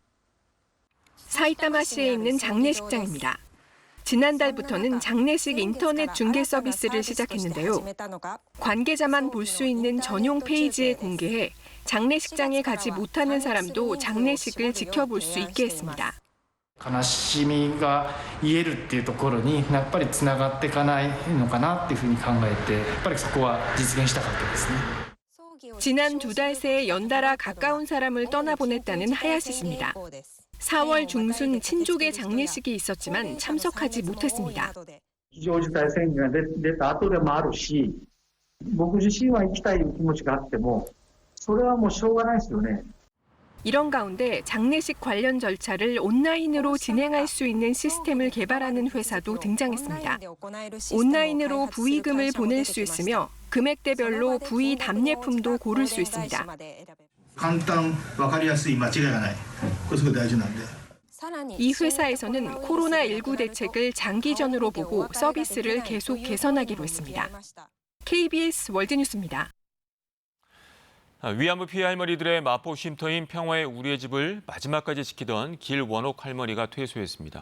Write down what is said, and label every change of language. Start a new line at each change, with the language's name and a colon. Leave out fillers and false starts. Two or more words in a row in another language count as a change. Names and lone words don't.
Korean: 사이타마시에 있는 장례식장입니다. 지난달부터는 장례식 인터넷 중계 서비스를 시작했는데요. 관계자만 볼 수 있는 전용 페이지에 공개해 장례식장에 가지 못하는 사람도 장례식을 지켜볼 수 있게 했습니다.
Japanese: 悲しみが癒えるっていうところにやっぱりつながっていかないのかなっていうふうに考えて、やっぱりそこは実現したかったですね。
Korean: 지난 2달 새에 연달아 가까운 사람을 떠나보냈다는 하야시 씨입니다. 4월 중순 친족의 장례식이 있었지만 참석하지 못했습니다.
Japanese: 非常事態宣言が出た後でもあるし、僕自身は行きたい気持ちがあっても、それはもうしょうがないですよね。
Korean: 이런 가운데 장례식 관련 절차를 온라인으로 진행할 수 있는 시스템을 개발하는 회사도 등장했습니다. 온라인으로 부의금을 보낼 수 있으며 금액대별로 부의 답례품도 고를 수 있습니다.
Japanese: 簡単、わかりやすい、間違いがない。これすごい大事なんで。
Korean: 이 회사에서는 코로나19 대책을 장기전으로 보고 서비스를 계속 개선하기로 했습니다. KBS 월드뉴스입니다. 위안부 피해 할머니들의 마포 쉼터인 평화의 우리의 집을 마지막까지 지키던 길원옥 할머니가 퇴소했습니다.